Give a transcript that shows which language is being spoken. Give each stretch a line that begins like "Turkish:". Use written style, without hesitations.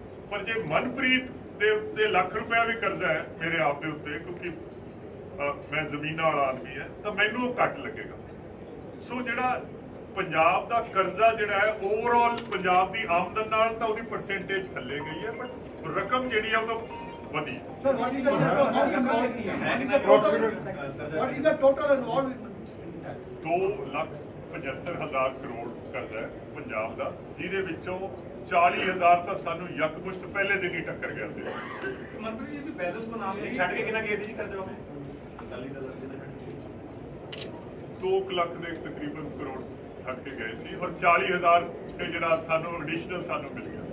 Punjabi: ਪਰ ਜੇ ਮਨਪ੍ਰੀਤ ਦੇ ਉੱਤੇ ਲੱਖ ਰੁਪਇਆ ਵੀ ਕਰਜ਼ਾ ਹੈ ਮੇਰੇ ਆਪ ਦੇ ਉੱਤੇ ਕਿਉਂਕਿ ਮੈਂ ਜ਼ਮੀਨਾਂ ਵਾਲਾ ਆਦਮੀ ਹੈ ਤਾਂ ਮੈਨੂੰ ਉਹ ਘੱਟ ਲੱਗੇਗਾ। ਸੋ ਜਿਹੜਾ ਪੰਜਾਬ ਦਾ ਕਰਜ਼ਾ ਜਿਹੜਾ ਹੈ ਓਵਰਆਲ ਪੰਜਾਬ ਦੀ ਆਮਦਨ ਨਾਲ ਤਾਂ ਉਹਦੀ ਪਰਸੈਂਟੇਜ ਥੱਲੇ ਗਈ ਹੈ ਬਟ ਰਕਮ ਜਿਹੜੀ ਹੈ ਉਹ ਤਾਂ ਵਧੀ।
English: Sir, what is the total involved?
Punjabi: 2,75,000 crore ਕਰਜ਼ਾ ਹੈ ਪੰਜਾਬ ਦਾ, ਜਿਹਦੇ ਵਿੱਚੋਂ 40,000 ਤਾਂ ਸਾਨੂੰ ਯਕਮੁਸ਼ਤ ਪਹਿਲੇ ਦਿਨ ਹੀ ਟੱਕਰ ਗਿਆ ਸੀ। ਮੰਤਰੀ ਜੀ ਦੀ ਬੈਲੈਂਸ ਬਣਾ ਕੇ ਛੱਡ ਕੇ ਕਿੰਨਾ ਗਏ ਸੀ ਜੀ ਕਰਦੇ ਹੋ? 2 ਲੱਖ ਦੇ ਤਕਰੀਬਨ ਕਰੋੜ ਛੱਡ ਕੇ ਗਏ ਸੀ ਔਰ 40,000 ਤੇ ਜਿਹੜਾ ਸਾਨੂੰ ਐਡੀਸ਼ਨਲ ਸਾਨੂੰ ਮਿਲ ਗਿਆ।